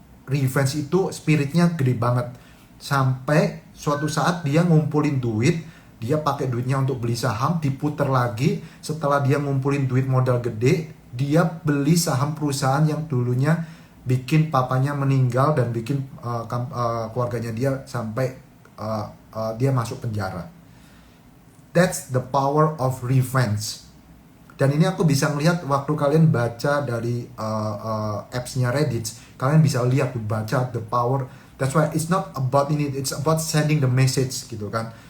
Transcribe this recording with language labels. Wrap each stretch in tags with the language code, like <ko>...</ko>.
<id>revenge itu spiritnya gede banget, sampai suatu saat dia ngumpulin duit, dia pakai duitnya untuk beli saham, diputer lagi, setelah dia ngumpulin duit modal gede, dia beli saham perusahaan yang dulunya bikin papanya meninggal dan bikin keluarganya dia sampai dia masuk penjara.</id> <en>That's the power of revenge.</en> <id>Dan ini aku bisa melihat waktu kalian baca dari apps-nya Reddit, kalian bisa lihat, baca the power.</id> <en>That's why it's not about ini, it's about sending the message gitu kan.</en>